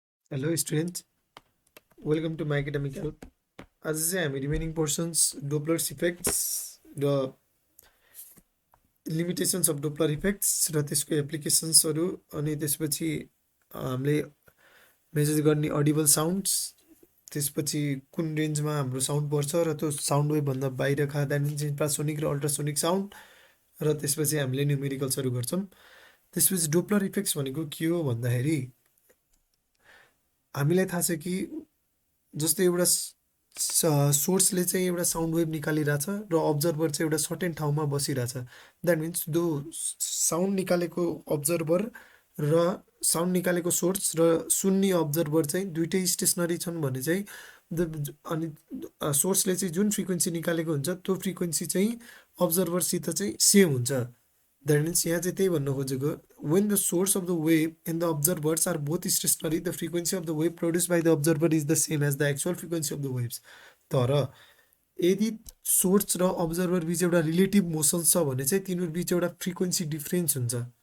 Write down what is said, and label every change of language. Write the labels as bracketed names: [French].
[English] Hello students, welcome to my academic help. [Nepali] आज चाहिँ हामी रिमेनिङ पोर्सन्स डोप्लर्स इफेक्ट्स र लिमिटेसन्स अफ डोप्लर इफेक्ट्स र त्यसको एप्लिकेसन्सहरू अनि त्यसपछि हामीले मेजर गर्ने अडिबल साउन्ड्स त्यसपछि कुन रेन्जमा हाम्रो साउन्ड पर्छ र त्यो साउन्ड वेभभन्दा बाहिरका द्याट मिन्स इन्फ्रासोनिक र अल्ट्रासोनिक साउन्ड र त्यसपछि हामीले न्युमेरिकल्सहरू गर्छौँ। त्यसपछि डोप्लर इफेक्ट्स भनेको के हो भन्दाखेरि हामीलाई थाहा छ कि जस्तै एउटा सोर्सले चाहिँ एउटा साउन्ड वेभ निकालिरहेछ र अब्जर्भर चाहिँ एउटा सर्टेन ठाउँमा बसिरहेछ। द्याट मिन्स दो साउन्ड निकालेको अब्जर्भर र साउन्ड निकालेको सोर्स र सुन्ने अब्जर्भर चाहिँ दुइटै स्टेसनरी छन् भने चाहिँ अनि सोर्सले चाहिँ जुन फ्रिक्वेन्सी निकालेको हुन्छ त्यो फ्रिक्वेन्सी चाहिँ अब्जर्भरसित चाहिँ सेम हुन्छ। [English] that means [Nepali] यहाँ चाहिँ त्यही भन्नु खोजेको, [English] when the source of the wave and the observers are both stationary, the frequency of the wave produced by the observer is the same as the actual frequency of the waves. [Nepali] तर यदि source र observer बिच एउटा relative motion छ भने चाहिँ तिनीहरू बिच एउटा frequency difference हुन्छ।